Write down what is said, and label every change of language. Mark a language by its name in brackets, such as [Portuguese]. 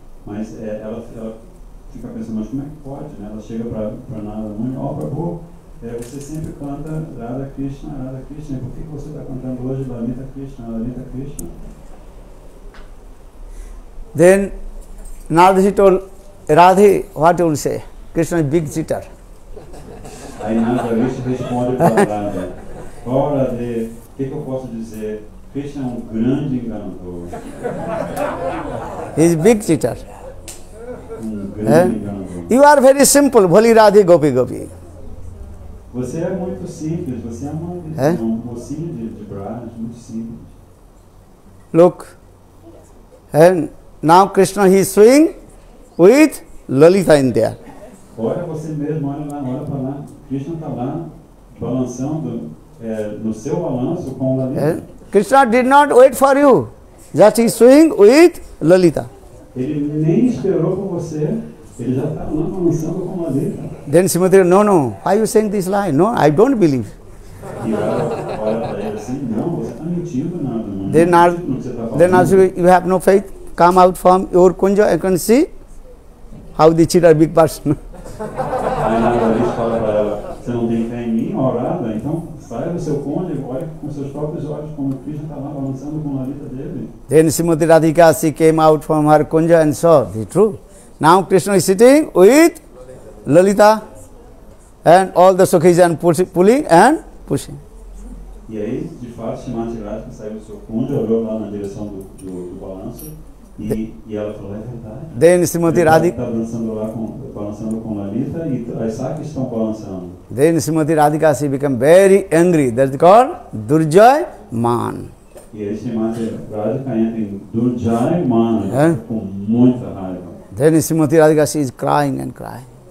[Portuguese] Mas ela fica pensando, mas como é que pode, né? Ela chega para Narada Muni, Prabhu, você sempre canta Radha Krishna, por que você está cantando hoje Lalita Krishna, Lalita Krishna? [English] Then Narada Rishi told, Radhe, what you will say? Krishna is big cheater. [Portuguese] Aí Narada Rishi responde para Radha, Radhe, o que eu posso dizer? Krishna é grande enganador. [English] He is big cheater. [Portuguese] grande enganador. [English] You are very simple, Bholi Radhe Gopi Gopi. [Portuguese] Você é muito simples, você é um mocinho de Braj, muito simples. [English] Look, and now Krishna he is swing with Lalita in there. [Portuguese] Olha você mesmo, olha para lá. Krishna está lá, balançando no seu balanço com o Lalita. [English] Krishna did not wait for you, just he is swing with Lalita. [Portuguese] Ele nem esperou por você, ele já está lá balançando com o Lalita. [English] Then Srimati, no, why you saying this lie? No, I don't believe. [Portuguese] E ela olha para ele assim, não, você está mentindo nada, não. [English] Then [Portuguese] Não acredito no que você está falando. [English] also you have no faith. Come out from your kunja, you can see how the cheat are big person. [Portuguese] Aí Narada fala para ela, você não tem fé em mim, orada, então saia do seu cônjuge, olhe com seus próprios olhos como Krishna está lá balançando com a Lalita dele. [English] Then Srimati Radhika, she came out from her kunja and saw the truth. Now Krishna is sitting with Lalita and all the Sukhis and pulling and pushing. [Portuguese] E aí, de fato, Srimati Radhika saiu do seu cônjuge, olhou lá na direção do balanço e ela falou, é verdade. [English] Then Srimati Radhika, [Portuguese] Está dançando lá, balançando com Lalita e as Sakis estão balançando. [English] then Srimati Radhika, she became very angry. That's called Durjay Man. [Portuguese] E aí Srimati Radhika entra em Durjay Man, com muita raiva. [English] Then Srimati Radhika, she is crying and crying.